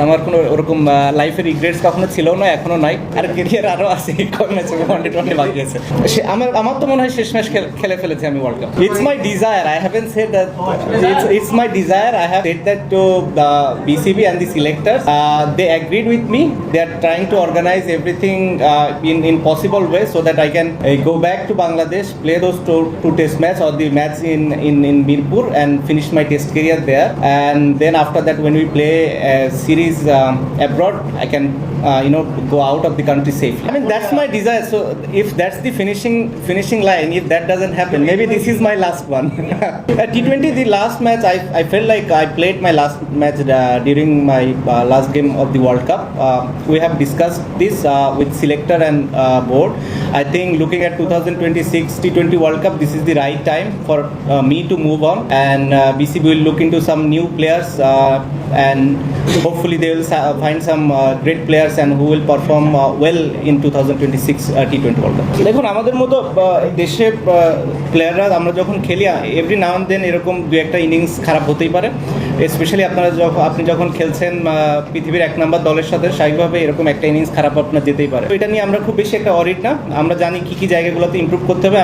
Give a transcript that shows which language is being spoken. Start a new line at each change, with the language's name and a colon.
Bangla: আমার কোনো ওরকম লাইফের রিগ্রেটস কখনো ছিল না, এখনো নাই। আর কেরিয়ার আরও আছে, কম ম্যাচ ওয়ানডে বাকি আছে। আমার তো মনে হয় শেষ ম্যাচ খেলে ফেলেছি আমি world cup.
English: It's my desire, I haven't said that, it's my desire, I have said that to the BCB and the selectors. They agreed with me. They are trying to organize everything in possible way so that I can go back to Bangladesh, play those two test match or the match in Mirpur and finish my test career there. And then after that, when we play a series abroad, I can go out of the country safely. I mean, that's my desire. So if that's the finishing line, if that doesn't happen, maybe this is my last one. At T20, the last match, I felt like I played my last match during my last game of the World Cup. We have discussed this with selector and board. I think looking at 2026 T20 World Cup, this is the right time for me to move on, and BCB will look into some new players, and hopefully they will find some great players and who will perform well in 2026 T20 World Cup.
Bangla: দেখুন, আমাদের মতো দেশে প্লেয়াররা আমরা যখন খেলি,
English: every now and then
Bangla: এরকম দু একটা ইনিংস খারাপ হতেই পারে। স্পেশালি আপনি যখন খেলছেন পৃথিবীর 1 নম্বর দলের সাথে, স্বাভাবিকভাবে এরকম একটা ইনিংস খারাপ আপনার যেতেই পারে। এটা নিয়ে আমরা খুব বেশি একটা অরিড না। আমরা জানি কী জায়গাগুলোতে ইমপ্রুভ করতে হবে।